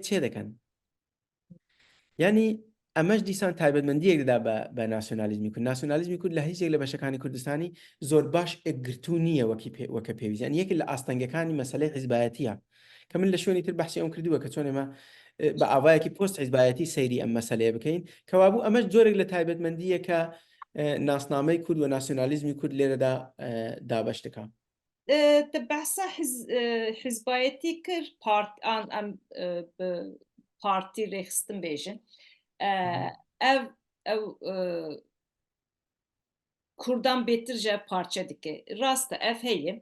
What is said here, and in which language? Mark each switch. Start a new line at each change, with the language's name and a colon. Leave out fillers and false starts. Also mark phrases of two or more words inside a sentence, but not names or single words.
Central Kurdish: چێ دەکەن ینی ئەمەش دیسان تایبەتمەندیەک دەدا بە ناسیۆنالیزمی کورد ناسیۆنالیزمی کورد لە هیچێک لە بەشەکانی کوردستانی زۆر باش ئەگرتو نییە وەکە پێویستیان یەکی لە ئاستەنگەکانی مەسەلەی حیزبایەتیە کە من لە شوێنی تر بەحسی ئەوم کردووە کە چۆن ئێمە بە ئاوایەکی پۆست حیزبایەتی سەیری ئەم مەسەلەیە بکەین کەوابوو ئەمەش جۆرێک لە تایبەتمەندیە کە ناسنامەی کورد و ناسیۆنالیزمی کورد لێرەدا دابەش دەکا
Kurdish: Te behsa hizbayetî kir em bi partî rêxistin bêjin. Ev Kurdan bêtir ji ev parçe dike. Rast e ev heye.